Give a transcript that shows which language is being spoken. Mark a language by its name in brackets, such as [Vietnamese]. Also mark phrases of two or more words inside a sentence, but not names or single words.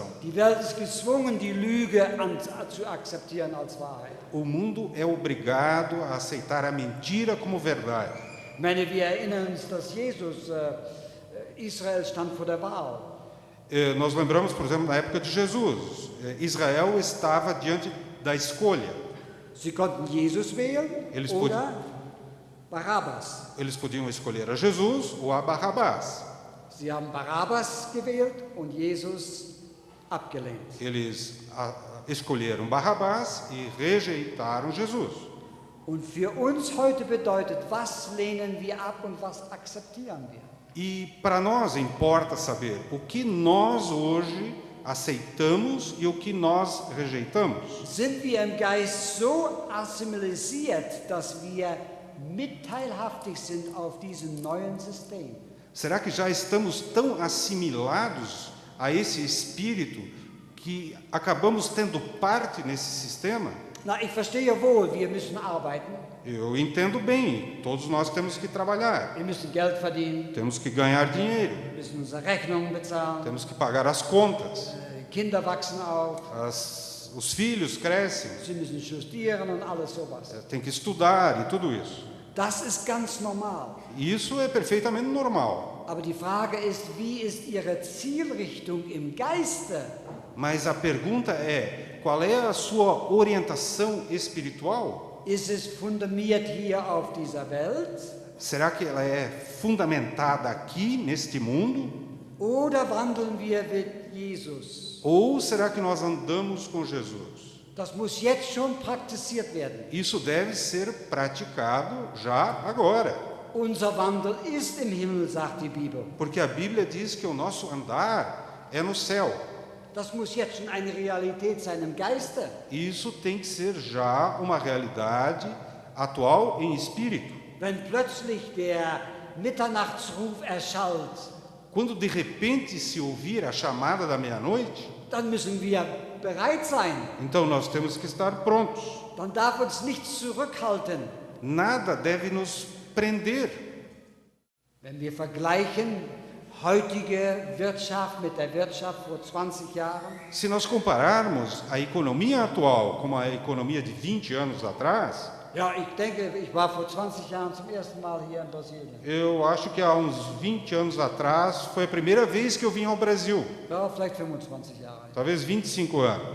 [German] Die Welt ist gezwungen, die Lüge zu akzeptieren als Wahrheit. [Portuguese] O mundo é obrigado a aceitar a mentira como verdade. [German] Ich meine, wir erinnern uns, dass Jesus, Israel stand vor der Wahl. [Portuguese] Nós lembramos, por exemplo, na época de Jesus, Israel estava diante da escolha. [German] Sie konnten Jesus wählen [Portuguese] Eles [German] oder Barabbas. [Portuguese] Eles podiam escolher a Jesus ou a Barrabás. [German] Sie haben Barabbas gewählt und Jesus abgelehnt. [Portuguese] Eles escolheram Barrabás e rejeitaram Jesus. [German] Und für uns heute bedeutet, was lehnen wir ab und was akzeptieren wir? [Portuguese] E para nós importa saber o que nós hoje aceitamos e o que nós rejeitamos. [German] Sind wir im Geist so assimilisiert, dass wir mitteilhaftig sind auf diesem neuen System? [Portuguese] Será que já estamos tão assimilados a esse espírito que acabamos tendo parte nesse sistema? [German] Na, ich verstehe wohl, wir müssen arbeiten, [Portuguese] Eu entendo bem, todos nós temos que trabalhar, [German] wir müssen Geld verdienen, [Portuguese] temos que ganhar dinheiro, [German] wir müssen unsere Rechnungen bezahlen, [Portuguese] temos que pagar as contas, [German] Kinder wachsen auf, [Portuguese] os filhos crescem, [German] sie müssen studieren und alles sowas. [Portuguese] tem que estudar e tudo isso. [German] Das ist ganz normal. [Portuguese] E isso é perfeitamente normal. [German] Aber die Frage ist, wie ist Ihre Zielrichtung im Geiste? [Portuguese] Mas a pergunta é, qual é a sua orientação espiritual? [German] Ist es fundamentiert hier auf dieser Welt? [Portuguese] Será que ela é fundamentada aqui, neste mundo? [German] Oder wandeln wir mit Jesus? [Portuguese] Ou será que nós andamos com Jesus? [German] Das muss jetzt schon praktiziert werden. [Portuguese] Isso deve ser praticado já agora. [German] Unser Wandel ist im Himmel, sagt die Bibel. [Portuguese] Porque a Bíblia diz que o nosso andar é no céu. [German] Das muss jetzt schon eine Realität sein im Geiste. [Portuguese] Isso tem que ser já uma realidade atual em espírito. [German] Wenn plötzlich der Mitternachtsruf erschallt, [Portuguese] quando de repente se ouvir a chamada da meia-noite, [German] dann müssen wir bereit sein. [Portuguese] então nós temos que estar prontos. [German] Dann darf uns nichts zurückhalten. [Portuguese] Nada deve nos prender. [German] Wenn wir vergleichen heutige Wirtschaft mit der Wirtschaft vor 20 Jahren, [Portuguese] Se nós compararmos a economia atual com a economia de 20 anos atrás, [German] ja, ich denke, ich war vor 20 Jahren zum ersten Mal hier in Brasilien. [Portuguese] eu acho que há uns 20 anos atrás foi a primeira vez que eu vim ao Brasil, [German] Ja, vielleicht 25 Jahre. [Portuguese] talvez 25 anos.